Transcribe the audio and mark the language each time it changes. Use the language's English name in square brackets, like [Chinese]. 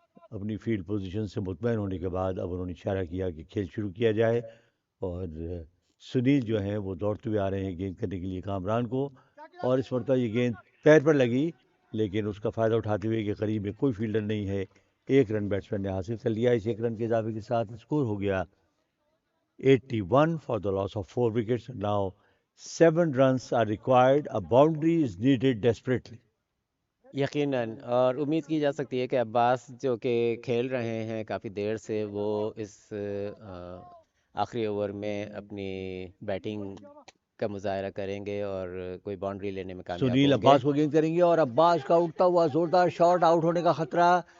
[Urdu] اپنی field position سے مطمئن ہونے کے بعد اب انہوں نے اشارہ کیا کہ کھیل شروع کیا جائے، اور سنیل جو ہیں وہ دوڑتے ہوئے آ رہے ہیں گیند کرنے کے لیے کامران کو. اور اس مرتبہ یہ گیند پیر پر لگی، لیکن اس کا فائدہ اٹھاتے ہوئے کہ قریب میں کوئی فیلڈر نہیں ہے، ایک رن بیٹسمین نے حاصل کر لیا. اس ایک رن کے اضافے کے ساتھ اسکور ہو گیا 81 [English] for the loss of 4 wickets. Now 7 runs are required. A boundary is needed desperately. [Urdu] یقیناً، اور امید کی جا سکتی ہے کہ عباس جو کہ کھیل رہے ہیں کافی دیر سے، وہ اس آخری اوور میں اپنی بیٹنگ کا مظاہرہ کریں گے اور کوئی باؤنڈری لینے میں کامیاب سنیل ہوں گے. عباس کو گیند کریں گے اور عباس کا اٹھتا ہوا زوردار شاٹ، آؤٹ ہونے کا خطرہ.